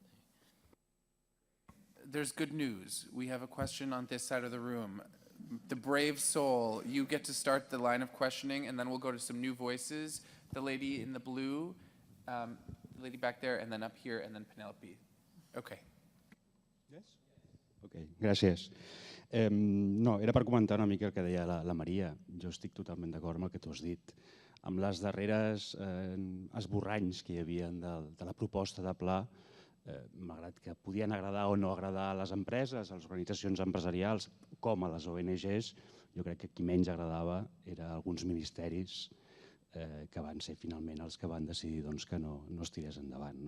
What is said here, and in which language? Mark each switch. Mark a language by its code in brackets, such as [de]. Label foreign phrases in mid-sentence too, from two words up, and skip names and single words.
[en] There's good news. We have a question on this side of the room. The brave soul, you get to start the line of questioning, and then we'll go to some new voices. The lady in the blue, the lady back there, and then up here, and then Penelope. Okay. Yes? [ca] Ok, gràcies. No, era per comentar una mica el que deia la Maria. Jo estic totalment d'acord amb el que tu has dit. Amb les darreres esborranys que hi havia de la proposta de pla, malgrat que podien agradar o no agradar a les empreses, a les organitzacions empresarials, com a les ONGs, jo crec que qui menys agradava eren alguns ministeris que van ser finalment els que van decidir que no es tirés endavant.